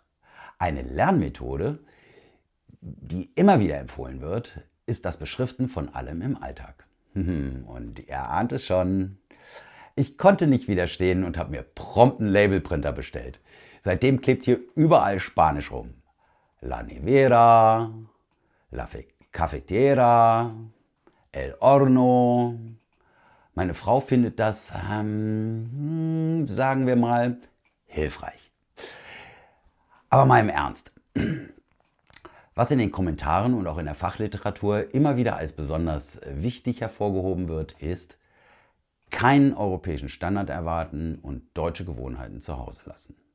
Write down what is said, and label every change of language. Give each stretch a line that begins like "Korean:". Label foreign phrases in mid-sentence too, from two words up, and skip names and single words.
German: Eine Lernmethode, die immer wieder empfohlen wird, ist das Beschriften von allem im Alltag. Und ihr ahnt es schon. Ich konnte nicht widerstehen und habe mir prompt einen Labelprinter bestellt. Seitdem klebt hier überall Spanisch rum.
Spanish: La nevera, la cafetera, el horno.
German: Meine Frau findet das, sagen wir mal, hilfreich. Aber mal im Ernst. Was in den Kommentaren und auch in der Fachliteratur immer wieder als besonders wichtig hervorgehoben wird, ist, keinen europäischen Standard erwarten und deutsche Gewohnheiten zu Hause lassen.